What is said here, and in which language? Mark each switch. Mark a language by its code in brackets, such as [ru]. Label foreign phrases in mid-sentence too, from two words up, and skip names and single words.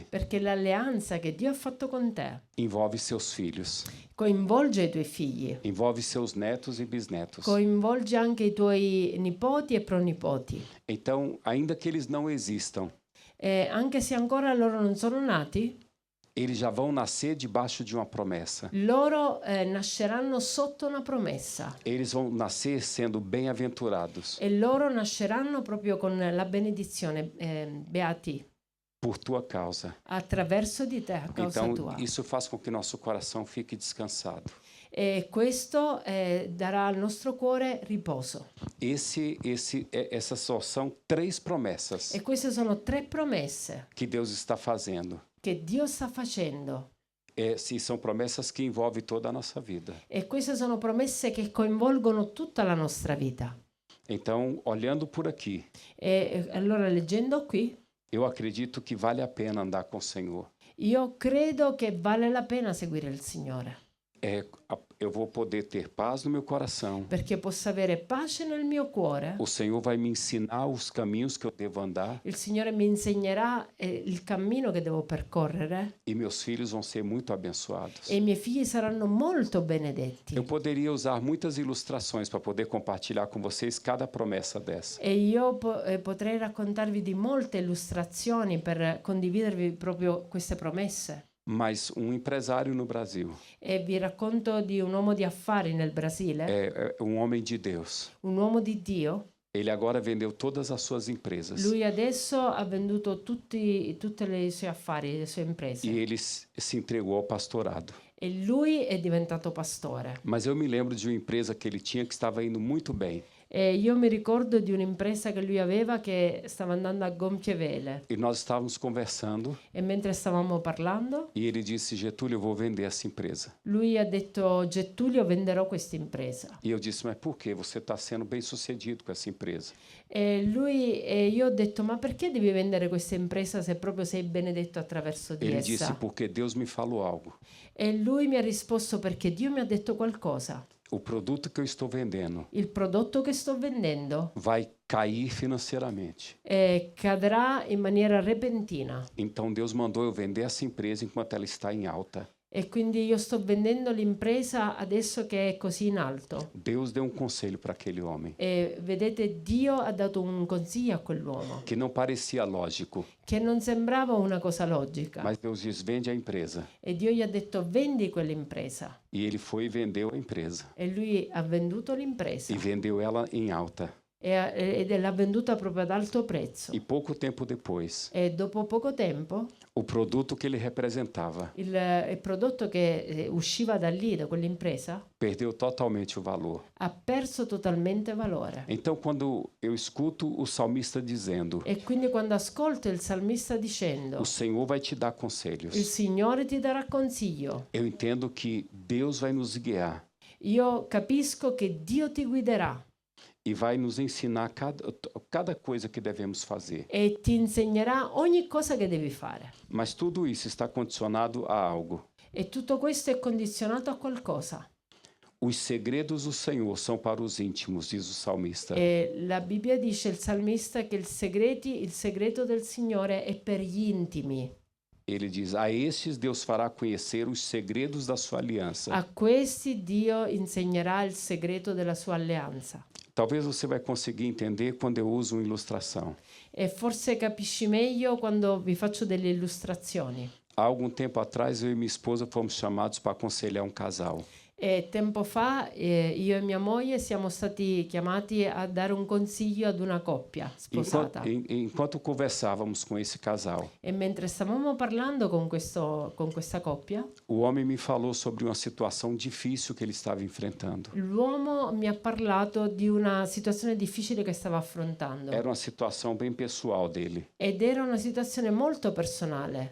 [it] perché l'alleanza che Dio ha fatto con te [pt] envolve seus filhos, [it] coinvolge i tuoi figli, [pt] envolve seus netos e bisnetos. [it] coinvolge anche i tuoi nipoti e pronipoti. [pt] Então, ainda que eles não existam, [it] E anche se ancora loro non sono nati, [pt] eles já vão nascer debaixo de uma promessa. [it] loro nasceranno sotto una promessa [pt] Eles vão nascer sendo bem-aventurados [it] e loro nasceranno proprio con la benedizione, beati, [pt] por tua causa. [it] attraverso di te, a causa [pt] Então, [it] tua. [pt] isso faz com que nosso coração fique descansado. [it] E questo darà al nostro cuore riposo. [pt] Essas só são 3 promessas [it] E queste sono 3 promesse [pt] que Deus está fazendo. [it] che Dio sta facendo. [pt] Sim, são promessas que envolvem toda a nossa vida. [it] E queste sono promesse che coinvolgono tutta la nostra vita. [pt] Então, olhando por aqui, [it] E allora leggendo qui, [pt] eu acredito que vale a pena andar com o Senhor. [it] io credo che vale la pena seguire il Signore. [pt] eu vou poder ter paz no meu coração. [it] perché possa avere pace nel mio cuore. [pt] O Senhor vai me ensinar os caminhos que eu devo andar [it] Il Signore mi insegnerà il cammino che devo percorrere [pt] e meus filhos vão ser muito abençoados. [it] e i miei figli saranno molto benedetti. [pt] Eu poderia usar muitas ilustrações para poder compartilhar com vocês cada promessa dessa. [it] E io potrei raccontarvi di molte illustrazioni per condividervi proprio queste promesse. [pt] Mas um empresário no Brasil, [it] E vi racconto di un uomo di affari nel Brasile, [pt] é um homem de Deus. [it] un uomo di Dio. [pt] Ele agora vendeu todas as suas empresas [it] Lui adesso ha venduto tutte i suoi affari, le sue imprese. [pt] e ele se entregou ao pastorado. [it] E lui è diventato pastore. [pt] Mas eu me lembro de uma empresa que ele tinha que estava indo muito bem. [it] E io mi ricordo di un'impresa che lui aveva che stava andando a gonfie vele. [pt] E nós estávamos conversando [it] E mentre stavamo parlando, [pt] e ele disse: Getúlio, eu vou vender essa empresa. [it] lui ha detto: Getulio, venderò questa impresa. [pt] E eu disse: mas por quê? Você está sendo bem sucedido com essa empresa. [it] E io ho detto: ma perché devi vendere questa impresa se proprio sei benedetto attraverso di [pt] Ele disse: essa? porque Deus me falou algo. [it] E lui mi ha risposto: perché Dio mi ha detto qualcosa. [pt] O produto que eu estou vendendo [it] Il prodotto che sto vendendo [pt] vai cair financeiramente. [it] cadrà in maniera repentina. [pt] Então Deus mandou eu vender essa empresa enquanto ela está em alta. [it] E quindi io sto vendendo l'impresa adesso che è così in alto. [pt] Deus deu um conselho para aquele homem [it] E vedete, Dio ha dato un consiglio a quell'uomo [pt] que não parecia lógico, [it] che non sembrava una cosa logica. [pt] mas Deus diz: vende a empresa. [it] E Dio gli ha detto: vendi quell'impresa. [pt] E ele foi e vendeu a empresa. [it] E lui ha venduto l'impresa [pt] E vendeu ela em alta. [it] ed l'ha venduta proprio ad alto prezzo. [pt] E pouco tempo depois, [it] E dopo poco tempo [pt] o produto que ele representava [it] il prodotto che usciva da lì, da quell'impresa, [pt] perdeu totalmente o valor. [it] ha perso totalmente valore. [pt] Então, quando eu escuto o salmista dizendo: [it] E quindi quando ascolto il salmista dicendo: [pt] o Senhor vai te dar [it] il [pt] conselhos, [it] Signore ti darà consiglio, [pt] eu entendo que Deus vai nos guiar [it] io capisco che Dio ti guiderà [pt] e vai nos ensinar cada coisa que devemos fazer. [it] e ti insegnerà ogni cosa che devi fare. [pt] Mas tudo isso está condicionado a algo. [it] E tutto questo è condizionato a qualcosa. [pt] Os segredos do Senhor são para os íntimos, diz o salmista. [it] E la Bibbia dice, il salmista, che il segreto del Signore è per gli intimi. [pt] Ele diz: a estes Deus fará conhecer os segredos da sua aliança. [it] A questi Dio insegnerà il segreto della sua alleanza. [pt] Talvez você vai conseguir entender quando eu uso uma ilustração. [it] E forse capisci meglio quando vi faccio delle illustrazioni. [pt] Há algum tempo atrás, eu e minha esposa fomos chamados para aconselhar um casal. [it] E tempo fa io e mia moglie siamo stati chiamati a dare un consiglio ad una coppia sposata. [pt] Enquanto conversávamos com esse casal, [it] E mentre stavamo parlando con questa coppia, [pt] o homem me falou sobre uma situação difícil que ele estava enfrentando. [it] l'uomo mi ha parlato di una situazione difficile che stava affrontando. [pt] Era uma situação bem pessoal dele. [it] Ed era una situazione molto personale.